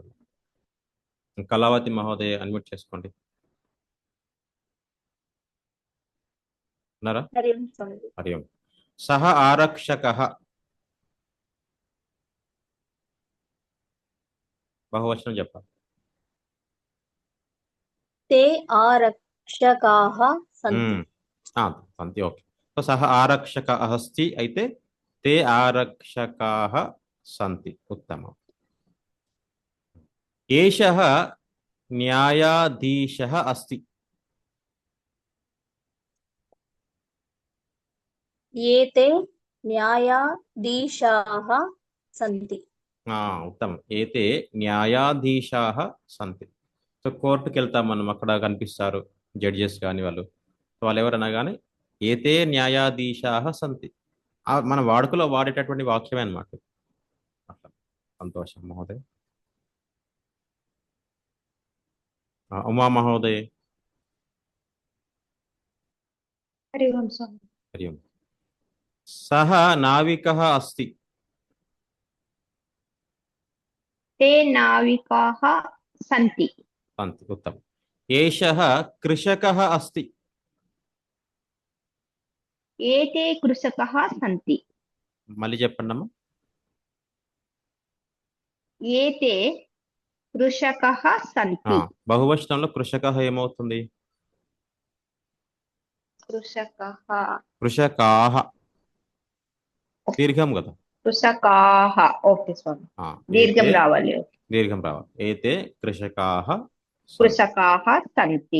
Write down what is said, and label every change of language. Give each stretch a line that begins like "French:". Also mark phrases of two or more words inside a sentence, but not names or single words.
Telugu: కళావతి మహోదయ అన్మ్యూట్ చేసుకోండి. ఉన్నారా? హరి ఓం.
Sanskrit: సహ ఆరక్షకః
Telugu: బహువచనం చెప్పాలి.
Sanskrit: ते आरक्षकाः सन्ति. సంతి.
Telugu: ఓకే. సో
Sanskrit: సహ ఆరక్షక అస్తి
Telugu: అయితే
Sanskrit: తే ఆరక్షకాః సంతి. ఉత్తమం. ఏషః న్యాయాధీశः అస్తి. एते न्यायाधीशाः सन्ति. ఉత్తమం. ఏతే న్యాయాధీశాः సంతి.
Telugu: సో కోర్టుకి వెళ్తాం మనం, అక్కడ కనిపిస్తారు జడ్జెస్ కానీ వాళ్ళు. వాళ్ళు ఎవరన్నా కానీ
Sanskrit: ఏతే న్యాయాధీశాः సంతి,
Telugu: మన వాడుకలో వాడేటటువంటి వాక్యమే అన్నమాట. అట్లా. సంతోషం మహోదయ్. ఉమా మహోదయ్. హరి ఓం స్వామి.
Sanskrit: హరి ఓం. సహ నావికः అస్తి. ते नाविकाः सन्ति. సంతి. ఉత్తమం. ఏషః కృషకः అస్తి. एते कृषकाः सन्ति.
Telugu: మళ్ళీ చెప్పండి అమ్మా.
Sanskrit: एते कृषकाः सन्ति.
Telugu: బహువచనంలో కృషకः ఏమవుతుంది? కృషకాః. దీర్ఘం కదా. కృషకాః. ఓకే స్వామి, దీర్ఘం రావాలి. దీర్ఘం రావాలి.
Sanskrit: ఏతే కృషకాః కృషకాః సంతి.